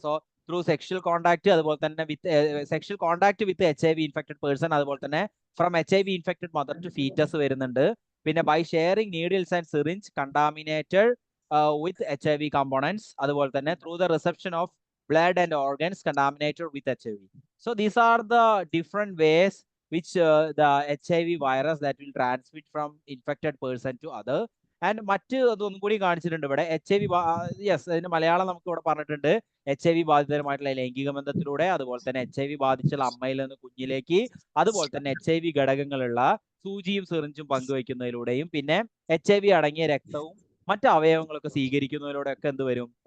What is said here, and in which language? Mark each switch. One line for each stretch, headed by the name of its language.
English: so through sexual contact, അതുപോലെ തന്നെ sexual contact with HIV infected person, അതുപോലെ തന്നെ from HIV infected mother to foetus
Malayalam: വരുന്നുണ്ട്.
English: പിന്നെ by sharing needles and syringe contaminated with HIV components, അതുപോലെ തന്നെ through the reception of blood and organs contaminated with HIV. So these are the different ways which the HIV virus that will transmit from infected person to other.
Malayalam: And മറ്റ് അതൊന്നും കൂടി കാണിച്ചിട്ടുണ്ട് ഇവിടെ. HIV yes, അതിന്റെ മലയാളം നമുക്ക് ഇവിടെ പറഞ്ഞിട്ടുണ്ട്. HIV ബാധിതരുമായിട്ടുള്ള ലൈംഗിക ബന്ധത്തിലൂടെ, അതുപോലെ തന്നെ HIV ബാധിച്ചുള്ള അമ്മയിൽ നിന്ന് കുഞ്ഞിലേക്ക്, അതുപോലെ തന്നെ HIV ഘടകങ്ങളുള്ള സൂചിയും സിറിഞ്ചും പങ്കുവയ്ക്കുന്നതിലൂടെയും, പിന്നെ HIV അടങ്ങിയ രക്തവും മറ്റ് അവയവങ്ങളൊക്കെ സ്വീകരിക്കുന്നതിലൂടെ ഒക്കെ എന്ത് വരും?